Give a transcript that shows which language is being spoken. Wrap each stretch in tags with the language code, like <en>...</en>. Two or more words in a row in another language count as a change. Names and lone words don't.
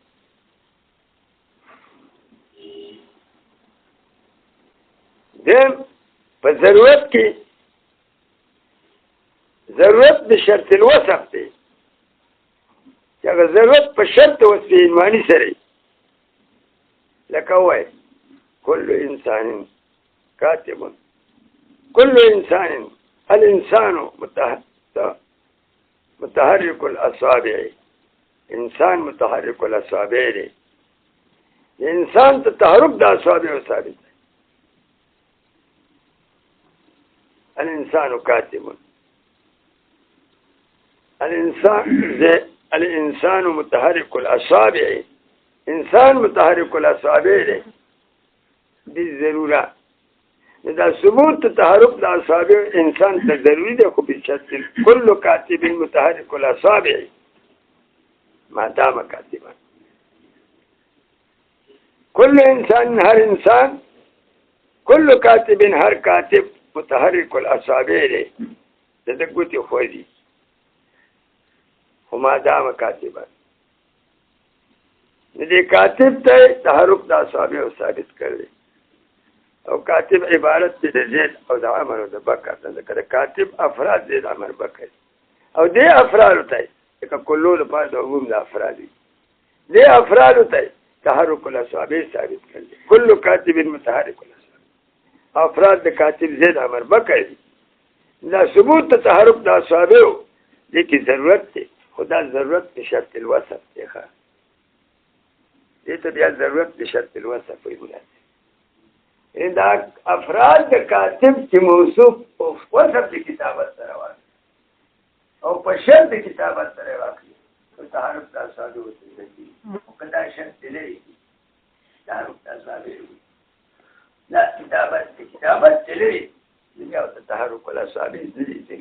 <ps>دیم په ضرورت کې ضرورت د</ps> <ar>شرط الوصف</ar> <ps>دی چې هغه ضرورت په شرط وصف ایمانی سره لکه وای</ps> <ar>كل انسان كاتب كل انسان الانسان متحرك الاصابع انسان متحرك الاصابع</ar> <ps>دی انسان ته تحرک د اصابع ثابت</ps> <ar>الانسان كاتب الانسان متحرك الاصابع انسان متحرك الاصابع</ar> <ps>دی بالضروره دا ثبوت تحرک د اصابع انسان ته ضروری دی خو</ps> <ar>بشرط كل كاتب متحرك الاصابع ما دام كاتبا كل انسان</ar> <ps>هر انسان</ps> <ar>كل كاتب</ar> <ps>هر كاتب</ps> <ar>متحرك الاصابع</ar> <ps>دی د ګوتې خوځي</ps> <ar>وما دام كاتبا</ar> <ps>دې کاتب ته تحرک د اصابع ثابت کړی او کاتب عبارت دی د زید او د عمر او د بکر د کاتب افراد زید عمر بکر او دې افراد ته که کلو لپاره د عموم د افراد دې افراد ته تحرک الاصابع ثابت کړی</ps> <ar>كل كاتب متحرك الاصابع</ar> <ps>افراد د کاتب زید عمر بکر دا ثبوت تحرک د اصابع دې کی ضرورت دی خدا ضرورت په</ps> <ar>شرط الوصف</ar> <ps>دی ښه دې ته بیا ضرورت په</ps> <ar>شرط الوصف</ar> <ps>ویل دا افراد د کاتب چې موصوف او وصف د کتابت سره واقع او په شرط د کتابت سره واقع او تعارف د اصحاب او تدبیر او کدا شرط لري تعارف د اصحاب لا کتابت لري بیا د تعارف ول اصحاب دي</ps>